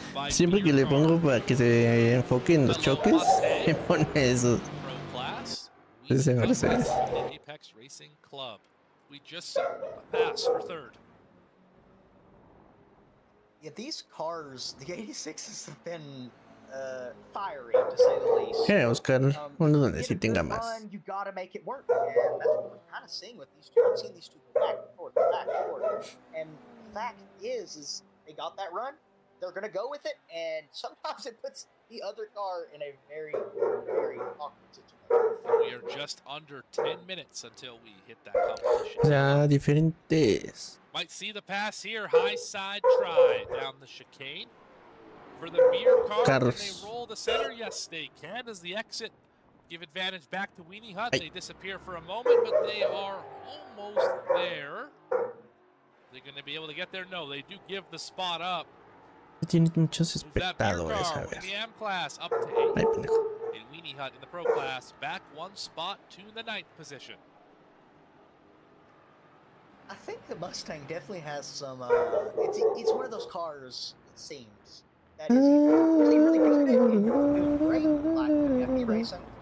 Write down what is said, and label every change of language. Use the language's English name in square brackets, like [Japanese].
[Spanish] Siempre que le pongo para que se enfoque en los choques, me pone eso. Ese Mercedes. [English] Apex Racing Club. We just passed for third. Yeah, these cars, the 86s have been fiery, to say the least. [Spanish] Quiero buscar uno donde sí tenga más. [English] You gotta make it work, and that's what we're kind of seeing with these two. I've seen these two go back and forth, and the fact is they got that run. They're gonna go with it, and sometimes it puts the other car in a very, very awkward situation. We are just under 10 minutes until we hit that competition. [Spanish] Ya, diferentes. [English] Might see the pass here. High side try down the chicane. For the beer car, can they roll the center? Yes, they can. As the exit, give advantage back to Weenie Hut. They disappear for a moment, but they are almost there. They're going to be able to get there? No, they do give the spot up. [Spanish] Tiene muchos espectadores, a ver. [English] In the M class, up to 8. In Weenie Hut in the Pro class, back 1 spot to the 9th position. I think the Mustang definitely has some. It's one of those cars, it seems, that is really, really good and doing great, like FP racing.